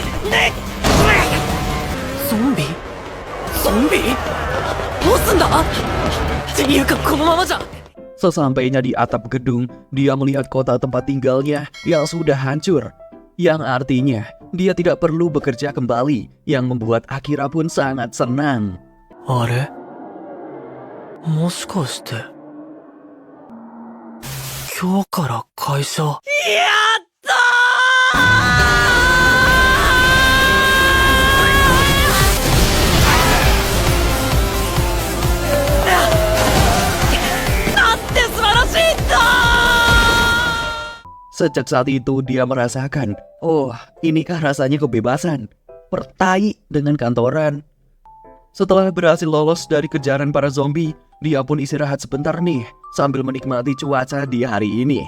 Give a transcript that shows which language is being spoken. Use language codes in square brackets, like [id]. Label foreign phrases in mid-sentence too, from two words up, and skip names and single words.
[ja] ゾンビゾンビどうすんだっていうかこのままじゃ [id] Sesampainya di atap gedung, dia melihat kota tempat tinggalnya yang sudah hancur. Yang artinya, dia tidak perlu bekerja kembali, yang membuat Akira pun sangat senang. [ja] あれもしかして今日から会社やったーなんて素晴らしいんだ [id] Sejak saat itu dia merasakan, oh inikah rasanya kebebasan, pertai dengan kantoran. Setelah berhasil lolos dari kejaran para zombie, dia pun istirahat sebentar nih sambil menikmati cuaca di hari ini.